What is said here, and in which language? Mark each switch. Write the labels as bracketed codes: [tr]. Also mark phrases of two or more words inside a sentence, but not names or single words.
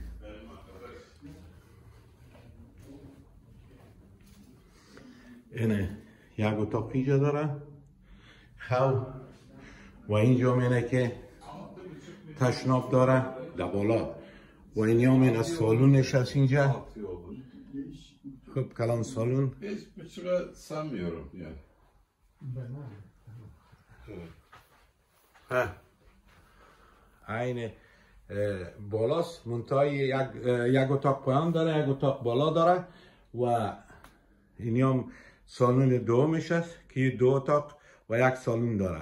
[fa] اینه یک اتاق اینجا داره خواب و اینجا میره که تشناب داره در بالا و اینجا میره سالونش هست اینجا. خب کلان سالون [tr] Hiç bir süre sanmıyorum yani. [fa] این بالاست منتهای یک اتاق پایان داره یک اتاق بالا داره و این هم سالون دومش است که 2 اتاق و یک سالون داره.